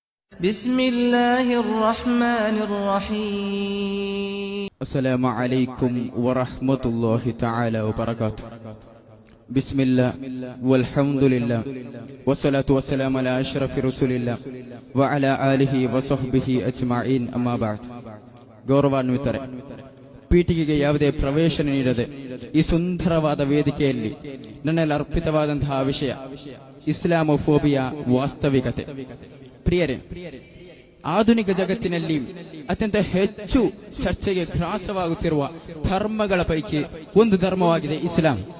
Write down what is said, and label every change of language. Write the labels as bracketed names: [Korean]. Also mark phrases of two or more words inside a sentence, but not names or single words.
[Arabic] بسم الله الرحمن الرحيم السلام عليكم ورحمة الله تعالى وبركاته. بسم الله والحمد لله والصلاة والسلام على أشرف رسول الله وعلى آله وصحبه أجمعين أما بعد. [Kannada] ಗೌರವಾನ್ವಿತರೆ, ಪೀಠಿಗೆಗೆ ಯಾವುದೇ ಪ್ರವೇಶನ ನೀಡದೆ ಈ ಸುಂದರವಾದ ವೇದಿಕೆಯಲ್ಲಿ ನನ್ನೆಲ್ಲ ಅರ್ಪಿತವಾದಂತಹ ವಿಷಯ ಇಸ್ಲಾಮೋಫೋಬಿಯಾ ವಾಸ್ತವಿಕತೆ. ಪ್ರಿಯರೇ, ಆಧುನಿಕ ಜಗತ್ತಿನಲ್ಲಿ ಅತ್ಯಂತ ಹೆಚ್ಚು ಚರ್ಚೆಗೆ ಗ್ರಾಸವಾಗುತ್ತಿರುವ ಧರ್ಮಗಳ ಪೈಕಿ ಒಂದು ಧರ್ಮವಾಗಿದೆ ಇಸ್ಲಾಂ.